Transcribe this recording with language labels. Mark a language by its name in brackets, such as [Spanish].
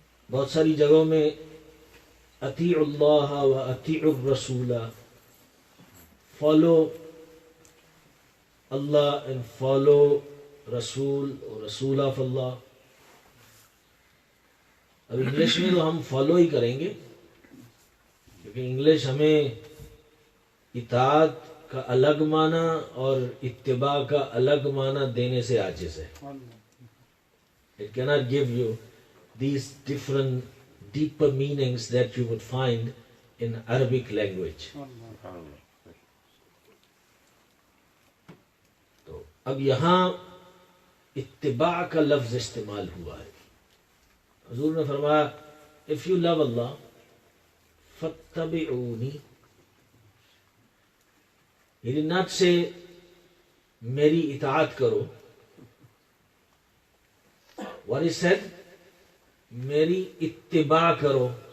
[Urdu] بہت ساری جگہوں میں [Arabic] اطیعوا اللہ و اطیعوا الرسول، [English] follow اللہ and follow رسول [Urdu] اور رسول آف اللہ. اب انگلش میں تو ہم فالو ہی کریں گے، کیونکہ انگلش ہمیں اطاعت کا الگ معنی اور اتباع کا الگ معنی دینے سے عاجز ہے. [English] It cannot give you these different deeper meanings that you would find in Arabic language. [Urdu] تو اب یہاں اتباع کا لفظ استعمال ہوا ہے. حضور نے فرمایا [English] if you love Allah [Arabic] فَاتَّبِعُونِي. [English] He did not say [Urdu] میری اطاعت کرو. [English] What he said, [Urdu] میری اتباع کرو.